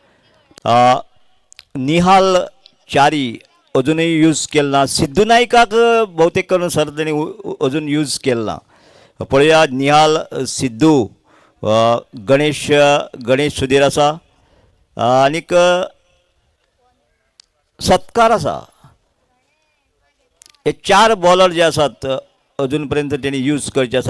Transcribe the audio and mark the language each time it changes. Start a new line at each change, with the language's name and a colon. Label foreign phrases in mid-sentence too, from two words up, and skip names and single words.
Konkani: निहाल चारी अजूनही यूज केला ना. सिद्धू नाईकाक बहुतेक करून सर त्यांनी अजून यूज केला ना. पळया निहाल, सिद्धू, गणेश सुधीर आसा आनीक सत्कार आसा. हे 4 बॉलर जे आसात अजून पर्यंत त्यांनी यूज करचे आसात.